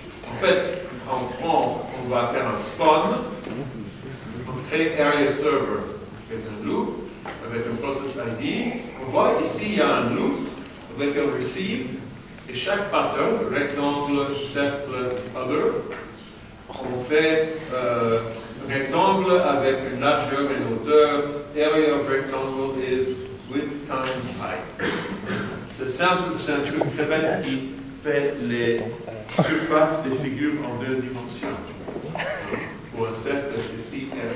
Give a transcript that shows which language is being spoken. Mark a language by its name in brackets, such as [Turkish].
[French] En fait, on va faire un spawn. On crée Area Server avec un loop, avec un process ID. On voit ici, il y a un loop avec un receive. Et chaque pattern, rectangle, cercle, other, on fait un rectangle avec une largeur et une hauteur. [English] Area of rectangle is width times height. [French] C'est simple, c'est un truc très bête qui fait les surfaces des figures en 2 dimensions. Pour un cercle, c'est pi r.